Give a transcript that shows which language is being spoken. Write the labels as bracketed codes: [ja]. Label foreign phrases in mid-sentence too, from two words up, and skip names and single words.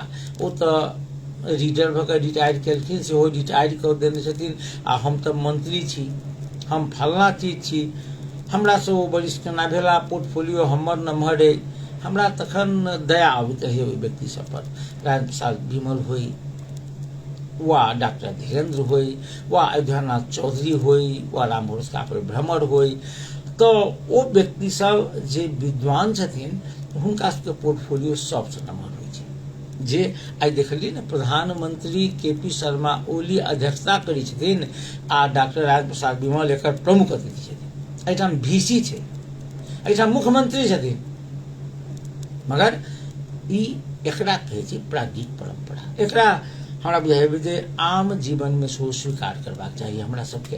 [mai] ओ तऽ रीडर भऽ कऽ रिटायर केलखिन, सेहो रिटायर कऽ देने छथिन। आ हम तऽ मंत्री छी, हम फलना चीज छी, हमरा से ओ वरिष्ठ केना भेला, पोर्टफोलियो हमर नम्हर अइ। हमरा तखन दया अबैत रहै ओहि व्यक्ति सब पर। राजेंद्र प्रसाद विमल होई वा डॉक्टर धीरेन्द्र होई वा अयोध्यानाथ चौधरी होई वा रामभरोस कापर भ्रमर होई, तो ओ व्यक्ति सब जे विद्वान छथिन हुनका सबके पोर्टफोलियो सबसे नम्हर होइ छै। जे आई देखलिए ने प्रधानमंत्री केपी शर्मा ओली अध्यक्षता करै छथिन आ डॉक्टर राजेंद्र प्रसाद विमल एकर प्रमुख अतिथि छथिन। एहिठाम VC छै, एहिठाम मुख्यमंत्री छथिन। मगर ई एकरा कहै छै प्राज्ञिक परंपरा। एकरा हमरा बुझाइए जे आम जीवन में सेहो स्वीकार करबाक चाहिए हमरा सबके।